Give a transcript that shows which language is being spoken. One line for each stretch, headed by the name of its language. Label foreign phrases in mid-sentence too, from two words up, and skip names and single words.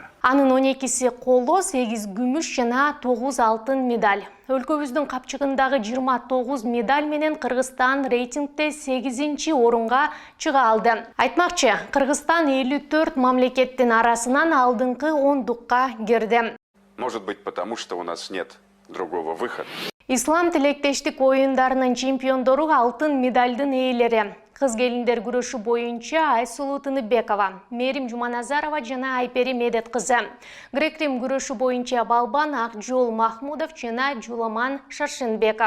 Kyrgyz: Анын 12си коло, 8 күмүш жана 9 алтын медаль. Өлкөбүздүн капчыгындагы 29 медаль менен Кыргызстан рейтингде 8-чи орунга чыга алды. Айтмакчы, Кыргызстан 54 мамлекеттин арасынан алдыңкы 10дукка кирди.
Russian: Может быть, потому что у нас нет другого выхода.
Kyrgyz: Ислам тилектештик оюндарынын чемпиондору алтын медальдын ээлери. Кыз келиндер күрөшү боюнча Айсулуу Тыныбекова, Мерим Жуманазарова жана Айпери Медет кызы. Грек-рим күрөшү боюнча Балбан Акжол Махмудов жана Жуламан Шаршынбеков.